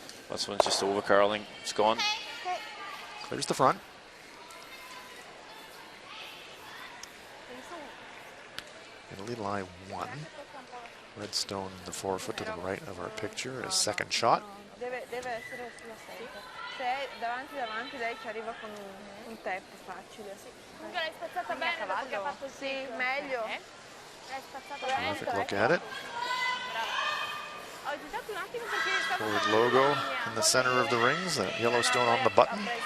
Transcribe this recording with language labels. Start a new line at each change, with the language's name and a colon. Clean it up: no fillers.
English: This one's just over curling. It's gone. Clears the front. Italy lie 1. Redstone, the 4-foot to the right of our picture, is second shot.
Italian: Deve essere sulla 6. Se è davanti lei ci arriva con un tap facile. Comunque l'hai spazzata bene perché ha fatto sì, meglio. L'hai spazzata bene.
English: Terrific look at it.
Italian: Ho esitato un attimo perché stavo
English: Forward logo in the center of the rings, the Yellowstone on the button.